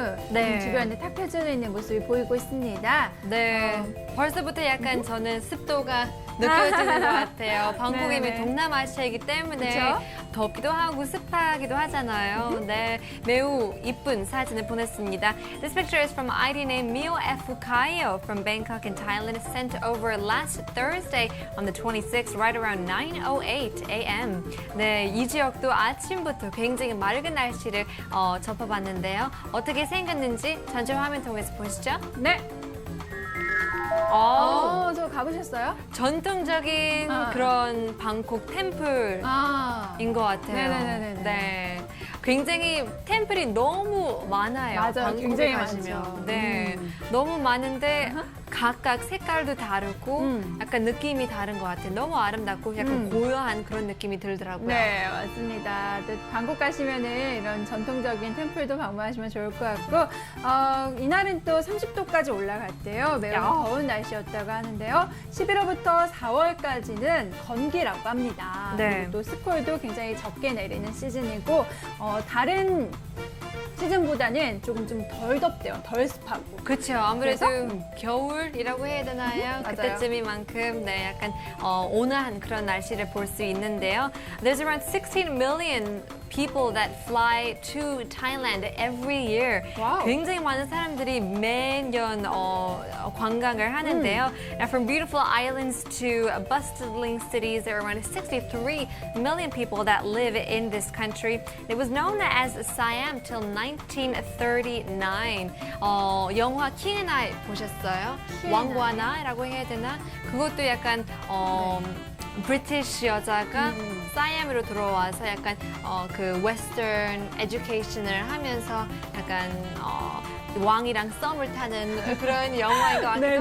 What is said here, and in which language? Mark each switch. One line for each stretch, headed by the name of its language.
Korean: 네. 주변에 탁 펴져 있는 모습이 보이고 있습니다. 네, 벌써부터 약간 저는 습도가 느껴지는 것 같아요. 방콕이면 네네. 동남아시아이기 때문에 그쵸? 덥기도 하고 습하기도 하잖아요. 네, 매우 이쁜 사진을 보냈습니다.
English: This picture is from ID name Mio F. Fukayo from Bangkok in Thailand, sent over last Thursday on the 26th, right around 9:08 a.m.
Korean: 네, 이 지역도 아침부터 굉장히 맑은 날씨를 접해봤는데요. 어떻게 생겼는지 전체 화면 통해서 보시죠. 네. 저 가보셨어요? 전통적인 아. 그런 방콕 템플인 것 같아요. 네네네네. 네. 굉장히 템플이 너무 많아요. 맞아요. 방콕에 굉장히 가시면. 많죠. 네. 너무 많은데 각각 색깔도 다르고 약간 느낌이 다른 것 같아요. 너무 아름답고 약간 고요한 그런 느낌이 들더라고요. 네, 맞습니다. 또 방콕 가시면은 이런 전통적인 템플도 방문하시면 좋을 것 같고, 이날은 또 30도까지 올라갔대요. 매우 더운 날씨였다고 하는데요. 11월부터 4월까지는 건기라고 합니다. 네. 그리고 또 스콜도 굉장히 적게 내리는 시즌이고, 다른 시즌보다는 조금 좀 덜 덥대요. 덜 습하고. 그렇죠. 아무래도 그래서? 겨울이라고 해야 되나요? 맞아요. 그때쯤이만큼 네, 약간 온화한 그런 날씨를 볼 수 있는데요.
English: There's around 16 million people that fly to Thailand every year.
Korean: 와우. 굉장히 많은 사람들이 매년 관광을 하는데요.
English: And from beautiful islands to bustling cities, there are around 63 million people that live in this country. It was known as Siam till 1939.
Korean: 영화 킹 앤 아이 보셨어요? 왕과나라고 해야 되나? 그것도 약간 브리티시 여자가 사이암으로 들어와서 약간 그 웨스턴 에듀케이션을 하면서 약간 왕이랑 썸을 타는 그런 영화인 것 같기도